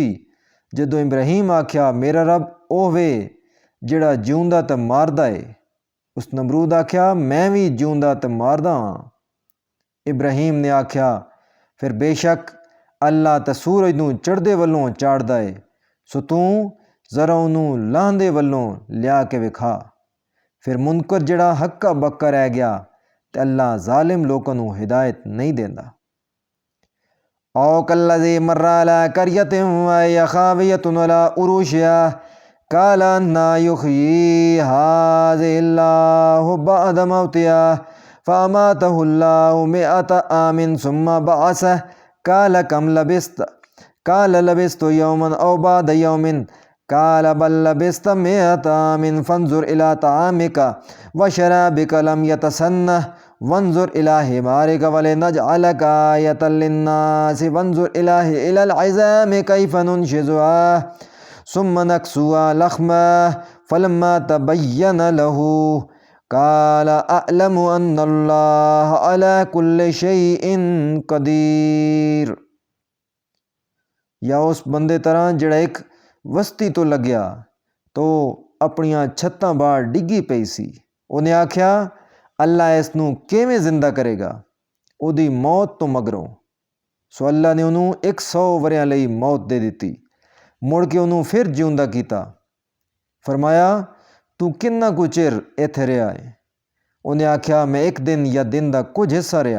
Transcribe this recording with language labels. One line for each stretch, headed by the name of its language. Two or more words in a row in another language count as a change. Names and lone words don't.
Punjabi: ਜਦੋਂ ਇਬਰਾਹੀਮ ਆਖਿਆ ਮੇਰਾ ਰੱਬ ਉਹ ਵੇ ਜਿਹੜਾ ਜਿਉਂਦਾ ਤੇ ਮਾਰਦਾ ਏ, ਉਸ ਨਮਰੂਦ ਆਖਿਆ ਮੈਂ ਵੀ ਜਿਉਂਦਾ ਤੇ ਮਾਰਦਾ ਹਾਂ। ਇਬਰਾਹੀਮ ਨੇ ਆਖਿਆ ਫਿਰ ਬੇਸ਼ੱਕ اللہ ਤਾਂ ਸੂਰਜ ਨੂੰ ਚੜ੍ਹਦੇ ਵੱਲੋਂ ਚਾੜਦਾ ਏ, ਸੋ ਤੂੰ ਜ਼ਰਾ ਉਹਨੂੰ ਲਾਂਹਦੇ ਵੱਲੋਂ ਲਿਆ ਕੇ ਵਿਖਾ। ਫਿਰ ਮੁਨਕਰ ਜਿਹੜਾ ਹੱਕਾ ਬੱਕਾ ਰਹਿ ਗਿਆ ਤੇ
Urdu: اللہ ظالم لوگوں کو ہدایت نہیں دینا۔
Arabic: او کالذی مر علی قریۃ وہی خاویۃ علی عروشہا قال أنى یحیی ہذہ اللہ بعد موتہا فأماتہ اللہ مئۃ عام ثم بعثہ قال کم لبثت قال لبثت یوما او بعد یوم قال بل لبثت مئۃ عام فانظر إلی طعامک وشرابک لم یتسنہ وانظر إلی حمارک ولنجعلک آیۃ للناس وانظر إلی العظام کیف ننشزها ثم نکسوها لحما فلما تبین له قال اعلم ان اللہ علی کل شیء قدیر۔
Punjabi: یا اس بندے طرح جڑا ایک وسطی تو لگیا تو اپنیاں چھتاں باہر ڈگی پئی سی۔ انہیں آکھیا اللہ اس نوں کیویں زندہ کرے گا ਉਹਦੀ ਮੌਤ ਤੋਂ ਮਗਰੋਂ। ਸੋ اللہ نے ਉਹਨੂੰ 100 ਵਰਿਆਂ ਲਈ ਮੌਤ ਦੇ ਦਿੱਤੀ, ਮੁੜ ਕੇ ਉਹਨੂੰ ਫਿਰ ਜਿਉਂਦਾ ਕੀਤਾ। ਫਰਮਾਇਆ ਤੂੰ ਕਿੰਨਾ ਕੁ ਚਿਰ ਇੱਥੇ ਰਿਹਾ ਹੈ? ਉਹਨੇ ਆਖਿਆ ਮੈਂ ਇੱਕ ਦਿਨ ਜਾਂ ਦਿਨ ਦਾ ਕੁਝ ਹਿੱਸਾ ਰਿਹਾ।